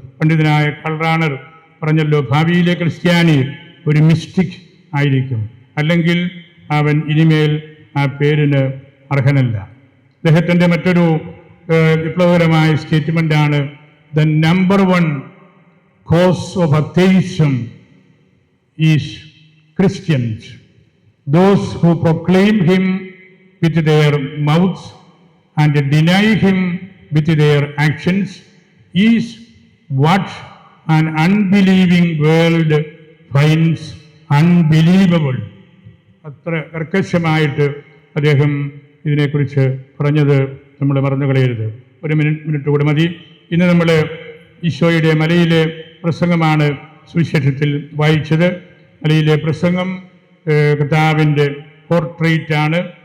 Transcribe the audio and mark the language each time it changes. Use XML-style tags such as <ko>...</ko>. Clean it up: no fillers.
<ml>പണ്ഡിതനായ കൾറാണർ പറഞ്ഞല്ലോ, ഭാവിയിലെ ക്രിസ്ത്യാനി ഒരു മിസ്റ്റിക് ആയിരിക്കും, അല്ലെങ്കിൽ അവൻ ഇനിമേൽ ആ പേരിന് അർഹനല്ല. അദ്ദേഹത്തിൻ്റെ മറ്റൊരു വിപ്ലവകരമായ സ്റ്റേറ്റ്മെൻ്റാണ്,</ml> <en>The number 1 cause of atheism is Christians. Those who proclaim him with their mouths and deny him with their actions is what an unbelieving world finds unbelievable.</en> <ml>അത്ര കർക്കശമായിട്ട് അദ്ദേഹം ഇതിനെക്കുറിച്ച് പറഞ്ഞത് നമ്മൾ മറന്നു കളയരുത്. ഒരു മിനിറ്റ് കൂടെ മതി. ഇന്ന് നമ്മൾ ഈശോയുടെ മലയിലെ പ്രസംഗമാണ് സുവിശേഷത്തിൽ വായിച്ചത്. മലയിലെ പ്രസംഗം കർത്താവിൻ്റെ പോർട്രേറ്റാണ്.</ml>